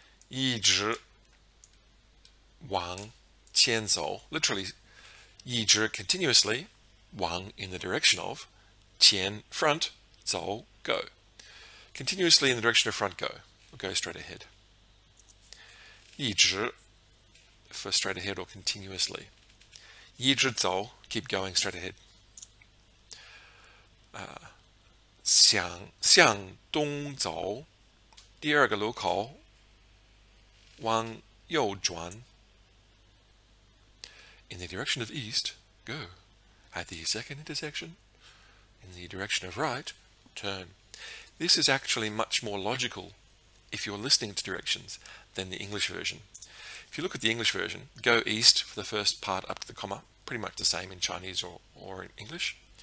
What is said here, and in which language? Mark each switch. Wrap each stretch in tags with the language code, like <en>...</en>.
<en>一直往前走, literally, 一直 continuously, 往 in the direction of, 前 front, 走 go. Continuously in the direction of front go, or go straight ahead. 一直 for straight ahead or continuously. 一直走 keep going straight ahead.</en> <zh>向东走，第二个路口往右转。</zh> <en>In the direction of east, go. At the second intersection, in the direction of right, turn. This is actually much more logical if you're listening to directions than the English version. If you look at the English version, go east for the first part up to the comma, pretty much the same in Chinese or in English.</en>